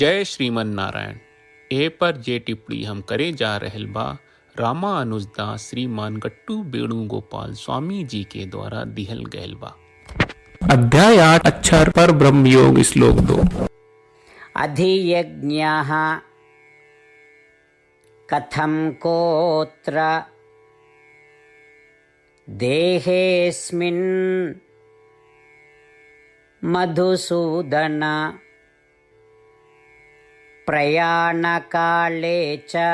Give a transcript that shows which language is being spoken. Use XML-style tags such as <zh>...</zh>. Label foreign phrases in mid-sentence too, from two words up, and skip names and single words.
<bho>जय श्रीमन नारायण। ए पर जे टिप्पणी हम करे जा रहल बा रामानुजदास श्रीमान गट्टू वेणुगोपाल स्वामी जी के द्वारा दिहल गयल बा। अध्याय 8 अक्षर पर ब्रह्म योग श्लोक 2।</bho> <sa>अधियज्ञः कथं कोत्र देहेऽस्मिन् मधुसूदन प्रयाणकाले च</sa>